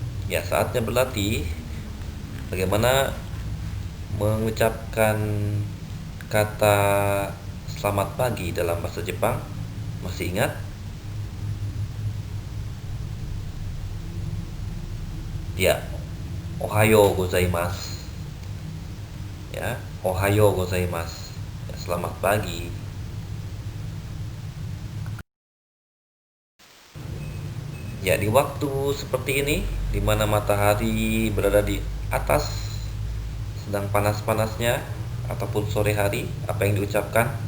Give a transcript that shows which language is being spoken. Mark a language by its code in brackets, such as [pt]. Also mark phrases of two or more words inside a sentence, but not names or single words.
[id] Ya, saatnya berlatih bagaimana mengucapkan kata selamat pagi dalam bahasa Jepang. Masih ingat? Ya, [ja] おはようございます. Ya, おはようございます. [id] Ya, selamat pagi. Ya, di waktu seperti ini, di mana matahari berada di atas, sedang panas-panasnya, ataupun sore hari, apa yang diucapkan?